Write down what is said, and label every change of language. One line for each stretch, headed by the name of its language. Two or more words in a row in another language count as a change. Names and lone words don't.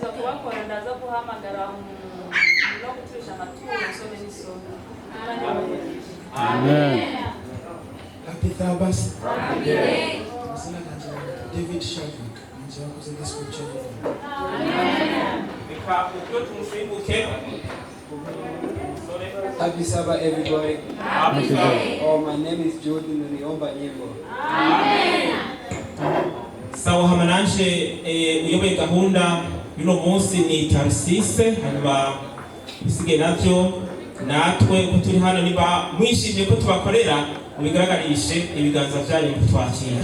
Kinyarwanda: bakora ndaza guhamagara no guturisha amaturo usome n'isoma. Amen.
English: Happy Thabas. Amen.
Swahili: David Shavik. Njoo kuzungumza scripture. Amen.
English: Happy Sabbath, everybody. Happy Sabbath. Oh, my name is Jordan Niomba Nyembo. Amen.
Kinyarwanda: Sawa hamananje uyoboye gahunda yuno munsi ni Tarsise hanyuma bisige navyo natwe ko turi hano niba mwishimiye ko tubakorera mubigaragarishe ibiganza byanyu kutwakira.